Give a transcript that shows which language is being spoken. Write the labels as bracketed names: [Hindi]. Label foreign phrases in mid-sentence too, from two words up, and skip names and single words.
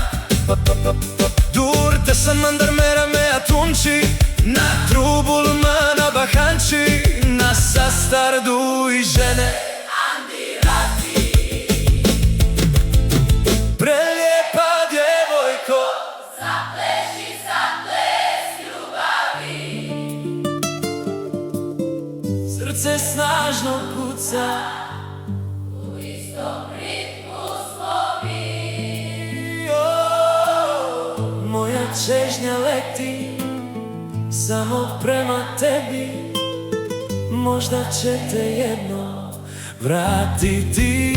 [Romany] Durte san mandar mera me atunci, na trubul mana bahanci, na sastardu i žene Andi rati. [Croatian] Prelijepa djevojko, Zapleši sad ples ljubavi. srce snažno kuca, U istom ritmu smo mi. moja čežnja leti samo prema tebi, možda će te jednom vratiti.